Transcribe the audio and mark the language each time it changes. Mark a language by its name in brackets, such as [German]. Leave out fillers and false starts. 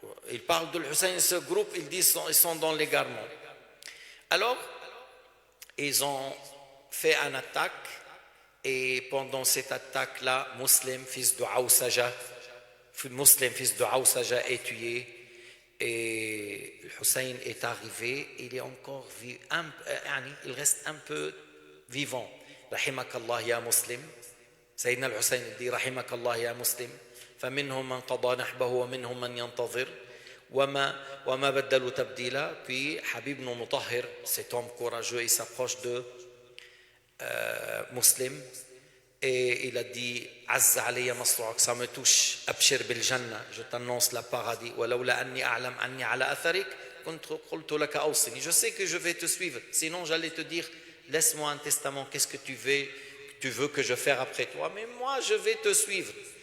[French] Il parle de Hussein, ce groupe, il dit ils sont dans l'égarement. Alors, ils ont fait une attaque, et pendant cette attaque-là, Muslim, fils de Aousaja, est tué. Et Hussein est arrivé, il est encore il reste un peu vivant. [Arabic] Rahimakallah ya Muslim. Sayyidina al-Hussein dit Rahimakallah ya Muslim. فمنهم من قضى نحبه ومنهم من ينتظر وما بدلوا تبديلا. [French] Puis Habib ibn Mutahhir, cet homme courageux, il s'approche de Muslim et il a dit [Arabic] Azza alayya masru'ak, [French] ça me touche, [Arabic] abshir bil jannah, [French] je t'annonce la paradis, [Arabic] walawla anni a'lam anni ala atharik kuntu qultu laka awsini, [French] je sais que je vais te suivre, sinon j'allais te dire laisse-moi un testament, qu'est-ce que tu veux que je fasse après toi, mais moi je vais te suivre.